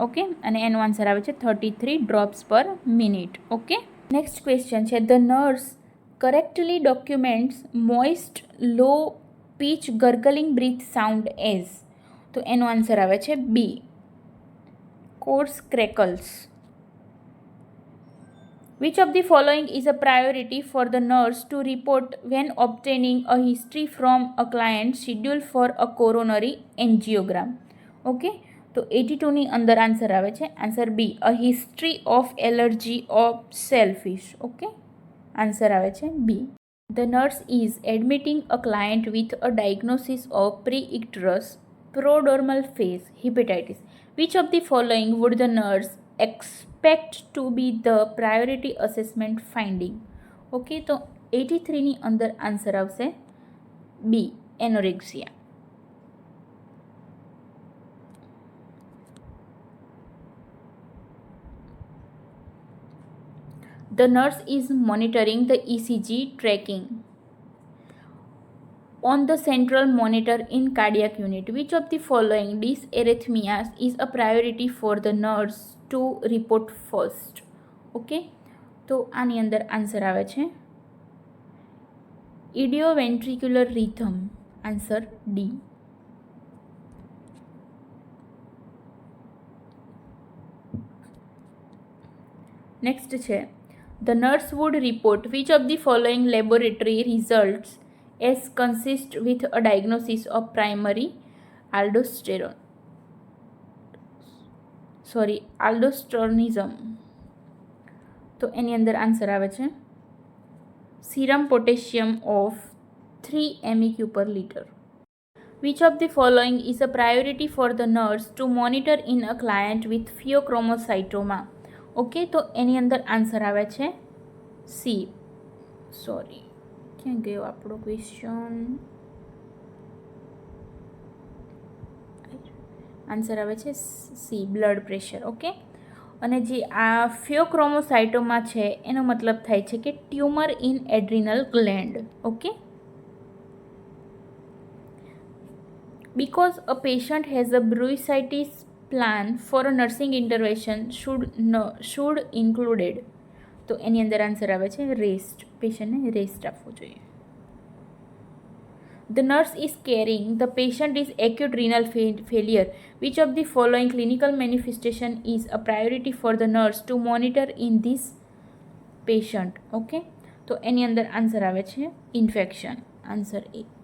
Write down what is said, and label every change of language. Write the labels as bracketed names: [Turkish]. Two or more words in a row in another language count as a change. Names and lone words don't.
[Gujarati] ઓકે, અને એનો આન્સર આવે છે 33 [English] drops per minute. Okay, next question છે the nurse correctly documents moist low pitch gurgling breath sound as. [Gujarati] તો એનો આન્સર આવે છે બી, [English] coarse crackles. Which of the following is a priority for the nurse to report when obtaining a history from a client scheduled for a coronary angiogram? [Gujarati] Okay, તો 82 ની અંદર આન્સર આવે છે આન્સર બી, [English] a history of allergy of shellfish. [Gujarati] ઓકે, આન્સર આવે છે બી. [English] The nurse is admitting a client with a diagnosis of pre-icterus prodromal phase hepatitis. Which of the following would the nurse expect to be the priority assessment finding? [Gujarati] ઓકે, તો 83 ની અંદર આન્સર આવશે બી, એનોરેક્સિયા. [English] The nurse is monitoring the ECG tracking on the central monitor in cardiac unit. Which of the following dysarrhythmias is a priority for the nurse to report first? [Gujarati] ઓકે, તો આની અંદર આન્સર આવે છે [English] idioventricular rhythm, answer D. [Gujarati] નેક્સ્ટ છે [English] the nurse would report which of the following laboratory results as consist with a diagnosis of primary aldosteronism. [Gujarati] તો એની અંદર આન્સર આવે છે [English] serum potassium of 3 MEQ per liter. Which of the following is a priority for the nurse to monitor in a client with pheochromocytoma? [Gujarati] ઓકે, તો એની અંદર આન્સર આવે છે સી. સોરી, ક્યાં ગયો આપણો ક્વેશ્ચન? આન્સર આવે છે સી, [English] blood pressure. [Gujarati] ઓકે, અને જે આ ફિયોક્રોમોસાઇટોમા છે એનો મતલબ થાય છે કે [English] tumour in adrenal gland. [Gujarati] ઓકે, [English] because a patient has a bursitis plan for a nursing intervention should included. [Gujarati] તો એની અંદર આન્સર આવે છે રેસ્ટ, પેશન્ટને રેસ્ટ આપવો જોઈએ. [English] The nurse is caring the patient is acute renal failure. Which of the following clinical manifestation is a priority for the nurse to monitor in this patient? [Gujarati] ઓકે, તો એની અંદર આન્સર આવે છે ઇન્ફેક્શન, આન્સર એ.